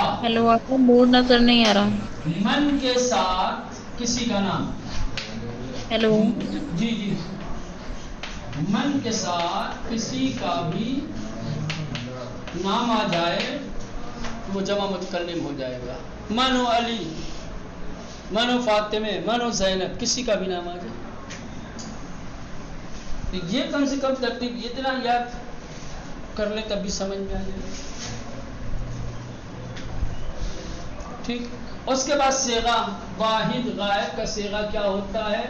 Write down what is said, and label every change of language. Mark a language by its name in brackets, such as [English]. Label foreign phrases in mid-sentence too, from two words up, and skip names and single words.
[Urdu] ہیلو، آپ کو بورڈ نظر نہیں آ رہا؟ من کے ساتھ کسی کا نام، ہیلو، جی جی، من کے ساتھ کسی کا بھی نام آ جائے تو وہ جمع متکلم ہو جائے گا۔ [Persian] من و علی، من و فاطمہ، من و زینب، [Urdu] کسی کا بھی نام آ جائے، یہ کم سے کم ترتیب اتنا یاد کر لیں تب بھی سمجھ میں آ جائے، ٹھیک۔ اس کے بعد صیغہ، واحد غائب کا صیغہ کیا ہوتا ہے؟